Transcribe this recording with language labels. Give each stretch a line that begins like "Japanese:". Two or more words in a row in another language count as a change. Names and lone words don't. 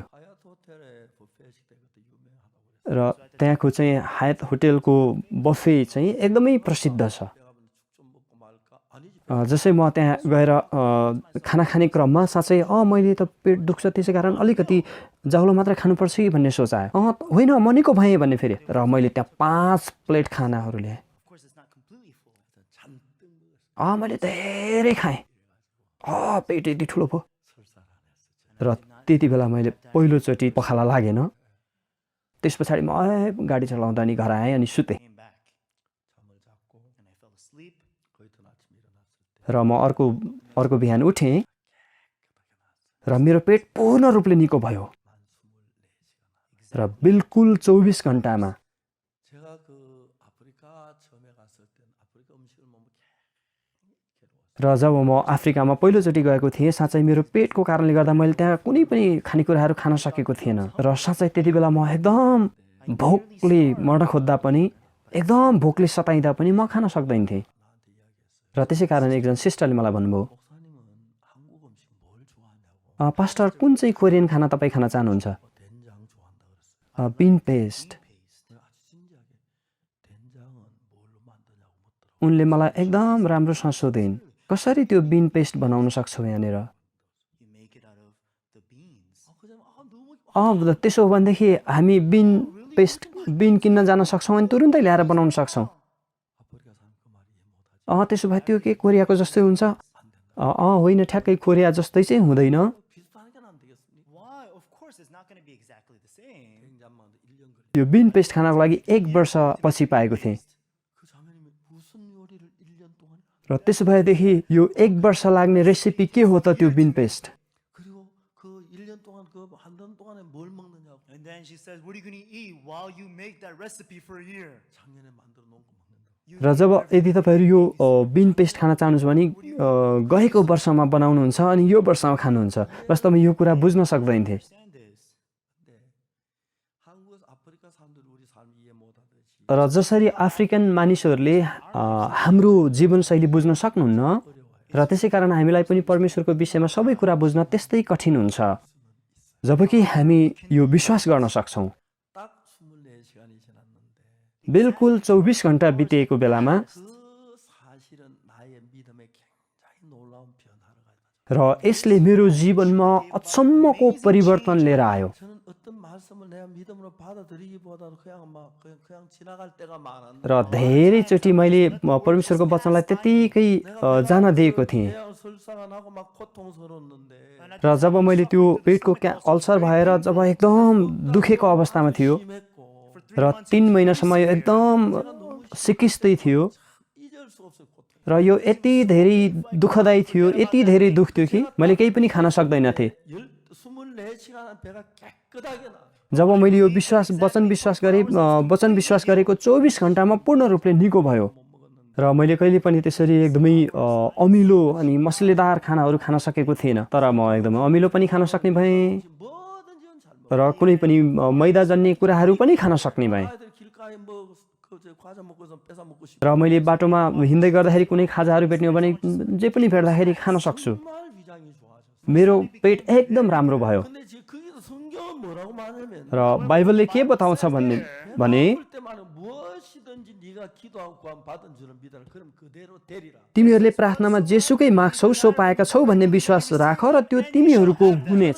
Korean: 하얏 호텔에 부페 식당이 그때 유명하다고 그랬어요.
Nepali: र त्यहाँको चाहिँ हायत होटेलको बफे चाहिँ एकदमै प्रसिद्ध छ
Korean: 내가 죽 좀 먹고 말까? 아니지.
Nepali: जसै म त्यहाँ गएर खाना खाने क्रममा साँच्चै मैले त पेट दुख्छ त्यसै कारण अलिकति जाउलो मात्रै खानुपर्छ कि भन्ने सोच आयो होइन म निको भएँ भन्ने फेरि र मैले त्यहाँ 5 प्लेट खानाहरू ल्याएँ
English: of course, it's not completely full.
Korean: 잔뜩 먹었어요.
Nepali: मैले धेरै खाएँ पेट यति ठुलो भयो
Korean: 설사를 안 했어.
Nepali: र त्यति बेला मैले पहिलोचोटि पखाला लागेन त्यस पछाडि म गाडी चलाउँदा अनि घर आएँ अनि सुतेँ
English: Came back
Korean: 잠을 잤고
English: and I fell asleep.
Korean: 그 이튿 아침 일어났을 때
Nepali: र म अर्को बिहान उठेँ र मेरो पेट पूर्ण रूपले निको भयो
Korean: 만 24시간.
Nepali: र बिल्कुल 24 घन्टामा
Korean: 제가 그 아프리카 처음에 갔을 때는 아프리카 음식을 먹으면 괴로웠어요.
Nepali: र जब म अफ्रिकामा पहिलोचोटि गएको थिएँ साँच्चै मेरो पेटको कारणले गर्दा मैले त्यहाँ कुनै पनि खानेकुराहरू खान सकेको थिएन र साँच्चै त्यति बेला म एकदम भोकले मर्न खोज्दा पनि एकदम भोकले सताइँदा पनि म खान सक्दैन थिएँ
Korean: 나한테 이야기했어요.
Nepali: र त्यसै कारण एकजना सिस्टरले मलाई भन्नुभयो
Korean: 목사님은 한국 음식 뭘 좋아하냐고.
Nepali: पास्टर कुन चाहिँ कोरियन खाना तपाईँ खान चाहनुहुन्छ
Korean: 된장 좋아한다 그랬어요.
English: bean paste
Korean: 내가 아주 진지하게 된장은 뭘로 만드냐고 묻더라고.
Nepali: उनले मलाई एकदम राम्रोसँग सोधिन् कसरी त्यो
English: bean paste
Nepali: बनाउन सक्छौ यहाँनिर
English: You make it out of the beans.
Korean: 그냥 너무
Nepali: त्यसो हो भनेदेखि हामी बिन किन्न जान सक्छौँ अनि तुरुन्तै ल्याएर बनाउन सक्छौँ
Korean: 아프리카 사람 그 말 이해 못하지.
Nepali: त्यसो भए त्यो के कोरियाको जस्तै हुन्छ होइन ठ्याक्कै कोरिया जस्तै चाहिँ हुँदैन
Korean: 비슷하게 안 되겠습니까?
English: Why? Of course, it's not going to be exactly the same.
Korean: 된장 만드 1년 걸려.
Nepali: यो
English: bean paste
Nepali: खानको लागि 1 वर्ष पछि पाएको थिएँ
Korean: 그 자매님이 무슨 요리를 1년 동안
Nepali: र त्यसो भएदेखि यो 1 वर्ष लाग्ने रेसिपी के हो त त्यो
English: bean paste
Korean: 그리고 그 1년 동안 그 한 달 동안에 뭘 먹느냐고.
English: And then she says, what are you going to eat while you make that recipe for a year?
Korean: 작년에 만들어 놓은 거 먹는다.
English: You
Nepali: र जब यदि तपाईँहरू यो
English: bean paste
Nepali: खान चाहनुहुन्छ भने गएको वर्षमा बनाउनुहुन्छ अनि यो वर्षमा खानुहुन्छ वास्तवमा यो कुरा बुझ्न सक्दैन थिएँ
English: understand this.
Korean: 근데 한국에서 아프리카 사람들이 우리 삶 이해 못하듯이
Nepali: र जसरी अफ्रिकन मानिसहरूले हाम्रो जीवनशैली बुझ्न सक्नुहुन्न र त्यसै कारण हामीलाई पनि परमेश्वरको विषयमा सबै कुरा बुझ्न त्यस्तै कठिन हुन्छ जबकि हामी यो विश्वास गर्न सक्छौँ
Korean: 딱 24시간이 지났는데
Nepali: बिल्कुल 24 घन्टा बितेको बेलामा
Korean: 그 사실은 나의 믿음에 굉장히 놀라운 변화를 가져다
Nepali: र यसले मेरो जीवनमा अचम्मको परिवर्तन लिएर आयो
Korean: 저는 어떤 말씀을 내가 믿음으로 받아들이기보다는 그냥 지나갈 때가 많았는데
Nepali: र धेरैचोटि मैले परमेश्वरको वचनलाई त्यत्तिकै जान दिएको थिएँ
Korean: 그냥 설사가 나고 막 고통스러웠는데
Nepali: र जब मैले त्यो पेटको अल्सर भएर जब एकदम दुखेको अवस्थामा थियो
Korean: 심했고
Nepali: र 3 महिनासम्म यो एकदम सिकिस्तै थियो
Korean: 잊을 수 없을 고통.
Nepali: र यो यति धेरै दुःखदायी थियो, यति धेरै दुःख थियो कि मैले केही पनि खान सक्दैनथेँ।
Korean: 24시간 배가 깨끗하게 나.
Nepali: जब मैले यो वचन विश्वास गरेको 24 घण्टामा पूर्ण रूपले निको भयो र मैले कहिले पनि त्यसरी एकदमै अमिलो अनि मसलेदार खानाहरू खान सकेको थिएन। तर म एकदमै अमिलो पनि खान सक्ने भएँ
Korean: 뭐든지 잘 먹어.
Nepali: र कुनै पनि मैदाजन्य कुराहरू पनि खान सक्ने भएँ।
Korean: 아이들 길가에 그 과자 먹고 있으면 뺏어 먹고 싶어.
Nepali: र मैले बाटोमा हिँड्दै गर्दाखेरि कुनै खाजाहरू भेट्ने हो भने जे पनि भेट्दाखेरि खान सक्छु।
Korean: 정말 위장이 좋아졌어.
Nepali: मेरो पेट एकदम राम्रो भयो।
Korean: 근데 지금 거기서 성경은 뭐라고 말하냐면
Nepali: र बाइबलले के बताउँछ भने
Korean: 배고플 때만은 무엇이든지 네가 기도하고 구하면 받은 줄을 믿어라. 그럼 그대로 되리라.
Nepali: तिमीहरूले प्रार्थनामा जेसुकै माग्छौ सो पाएका छौ भन्ने विश्वास राख र त्यो तिमीहरूको हुनेछ।